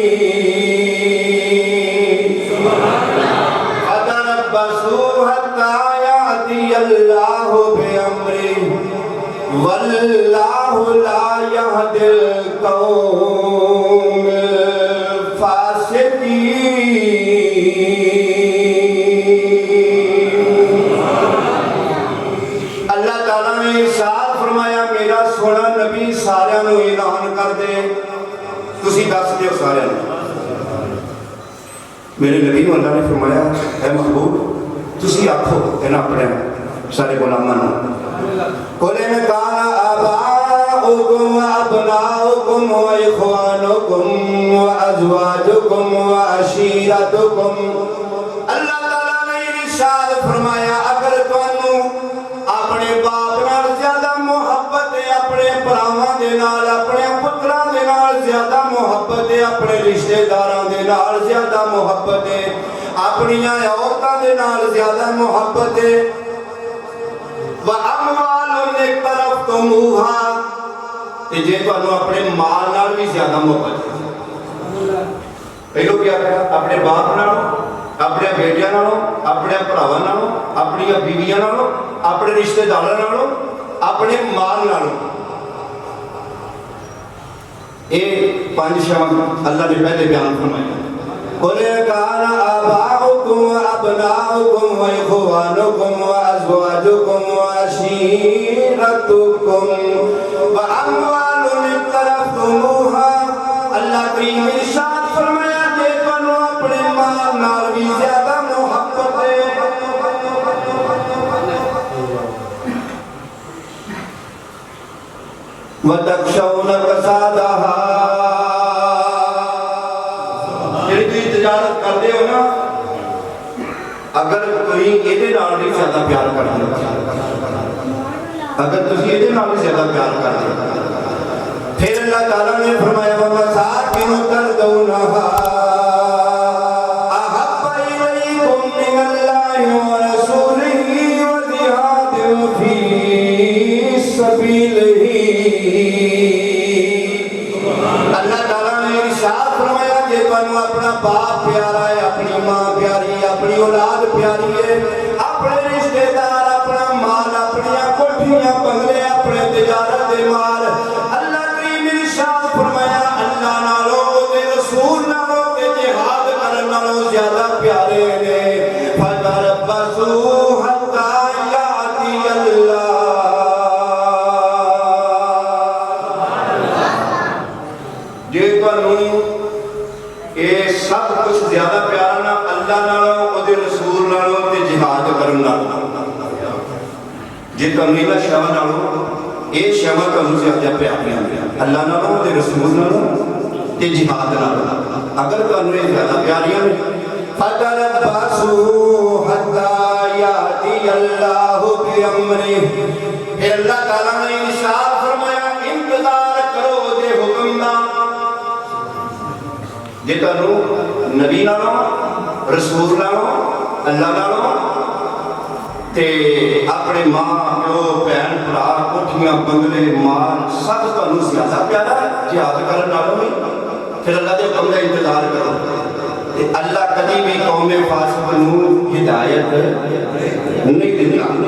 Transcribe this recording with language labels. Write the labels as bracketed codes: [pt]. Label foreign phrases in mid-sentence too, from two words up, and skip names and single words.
[ar] فَتَرَبَّصُوا حَتَّى يَأْتِيَ اللَّهُ بِأَمْرِهِ وَاللَّهُ لَا يَهْدِي الْقَوْمَ الْفَاسِقِينَ۔ [pa] اللہ تعالیٰ نے ارشاد فرمایا میرا سونا نبی سارے نو اعلان کر دے، تسی دس دیو سارے نو۔ میرے نبی کو اللہ نے فرمایا اے محبوب تسی آکھو اینا اپنے سارے غلاماں نو [ar] قُلْ إِنْ كَانَ آبَاؤُكُمْ وَأَبْنَاؤُكُمْ وَإِخْوَانُكُمْ وَأَزْوَاجُكُمْ وَعَشِيرَتُكُمْ۔ [pa] اللہ تعالیٰ نے ارشاد فرمایا اگر تانوں اپنے باپ نال زیادہ محبت ہے، اپنے بھراواں دے نال، اپنے پتراں دے نال زیادہ محبت ہے، اپنے رشتہ داراں دے نال زیادہ محبت ہے، اپنی عورتاں دے نال زیادہ محبت ہے، [ar] وَأَمْوَالٌ اقْتَرَفْتُمُوهَا، [pa] تے جے تانوں اپنے مال نال بھی زیادہ محبت ہے۔ پہلو کیا کہا اپنے باپ نال، اپنے بیٹیاں نالوں، اپنے بھراواں نالوں، اپنی بیویاں نالوں، اپنے رشتہ داراں نالوں، اپنے مال نالوں۔ [ur] یہ پانچ شاہ اللہ نے پہلے بیان فرمایا [ar] قُلْ إِنْ كَانَ آبَاؤُكُمْ وَأَبْنَاؤُكُمْ وَإِخْوَانُكُمْ وَأَزْوَاجُكُمْ وَعَشِيرَتُكُمْ وَأَمْوَالٌ اقْتَرَفْتُمُوهَا۔ [pa] اللہ کریم ارشاد فرمایا کہ تانوں اپنے مال نال بھی زیادہ محبت ہے، [ar] وَتَخْشَوْنَ كَسَادَهَا، [pa] جڑی تسی تجارت کرتے ہو نا، اگر کوئی ایدے نال بھی زیادہ پیار کرتے ہو، اگر تسی ایدے نال بھی زیادہ پیار کرتے ہو، پھر اللہ تعالیٰ نے فرمایا [ar] وَمَسَاكِنُ تَرْضَوْنَهَا أَحَبَّ إِلَيْكُمْ مِنَ اللَّهِ وَرَسُولِهِ وَجِهَادٍ فِي سَبِيلِهِ۔ [pa] اللہ تعالیٰ نے ارشاد فرمایا کہ تانوں اپنا باپ پیارا ہے، اپنی ماں پیاری ہے، اپنی اولاد پیاری ہے، اپنے رشتہ دار، اپنا مال، اپنی کوٹھیاں بنگلے، اپنے تجارت دے مال، اللہ کریم ارشاد فرمایا اللہ نالوں تے رسول نالوں تے جہاد کرن نالوں زیادہ پیارے نے۔ [ar] فَتَرَبَّصُوا حَتَّى يَأْتِيَ اللَّهُ، [pa] جے تانوں اے سب کچھ زیادہ پیارا نا اللہ نالوں اودے رسول نالوں تے جہاد کرن نالوں، جے تانوں اے شاہ نالوں اے شاہ تانوں زیادہ پیاریاں اللہ نالوں اودے رسول نالوں تے جہاد نالوں، اگر تانوں اے زیادہ پیاریاں نے [ar] فَتَرَبَّصُوا حَتَّى يَأْتِيَ اللَّهُ بِأَمْرِهِ۔ [pa] پھر اللہ تعالیٰ نے ارشاد فرمایا انتظار کرو دے حکم دا، جے تانوں نبی نالوں، رسول نالوں، اللہ نالوں تے اپنے ماں پیو بہن بھرا کوٹھیاں بنگلے مال سب تانوں زیادہ پیارا ہے جہاد کرن نالوں بھی، پھر اللہ دے حکم دا انتظار کرو۔ [ur] کہ اللہ کبھی بھی قوم فاسق نو ہدایت نہیں دیتا.